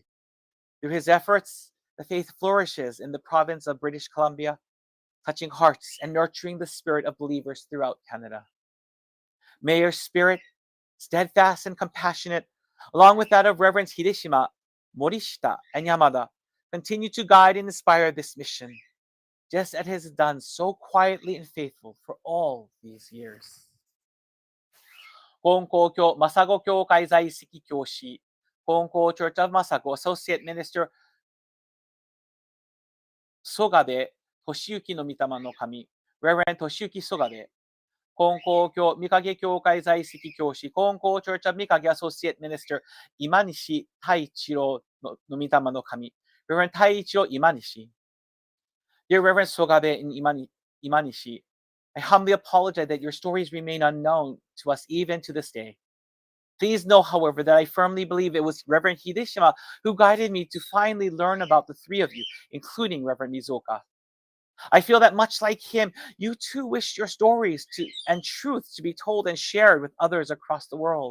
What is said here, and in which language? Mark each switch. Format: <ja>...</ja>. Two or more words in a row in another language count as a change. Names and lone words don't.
<en>Through his efforts, the faith flourishes in the province of British Columbia, touching hearts and nurturing the spirit of believers throughout Canada. May your spirit, steadfast and compassionate, along with that of Reverends Hideshima, Morishita, and Yamada, continue to guide and inspire this mission, just as it has done so quietly and faithful for all these years.</en> <ja>金光教マサゴ教会在籍教師、金光</ja> <en>Church of Masago Associate Minister</en> <ja>曽我部俊之の御霊の神、</ja> <en>Reverend 俊之曽我部、</en> <ja>金光教御影教会在籍教師、金光</ja> <en>Church of 御影 Associate Minister</en> <ja>今西太一郎の御霊の神、</ja> <en>Reverend 太一郎今西。Dear Reverend 曽我部 in 今西、I humbly apologize that your stories remain unknown to us even to this day. Please know, however, that I firmly believe it was Reverend Hideshima who guided me to finally learn about the three of you, including Reverend Mizuoka. I feel that much like him, you too wish your stories and truths to be told and shared with others across the world.</en>